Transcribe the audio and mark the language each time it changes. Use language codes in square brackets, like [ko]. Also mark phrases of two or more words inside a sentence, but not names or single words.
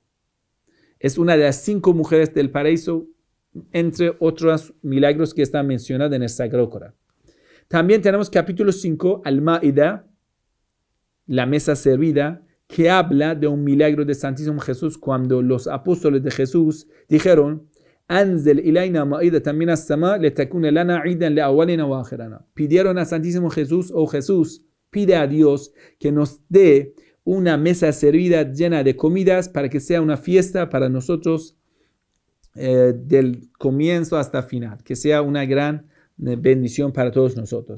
[es] Es una de las 5 mujeres del paraíso, entre otros milagros que están mencionados en el Sagrado Corán. También tenemos capítulo 5, Al-Ma'ida, la mesa servida, que habla de un milagro de Santísimo Jesús cuando los apóstoles de Jesús dijeron: [ar] أنزل علينا مائدة من السماء لتكون لنا عيدا لأولنا وآخرنا. [es] Pidieron a Santísimo Jesús: oh Jesús, pide a Dios que nos dé una mesa servida llena de comidas para que sea una fiesta para nosotros del comienzo hasta final, que sea una gran bendición para todos nosotros.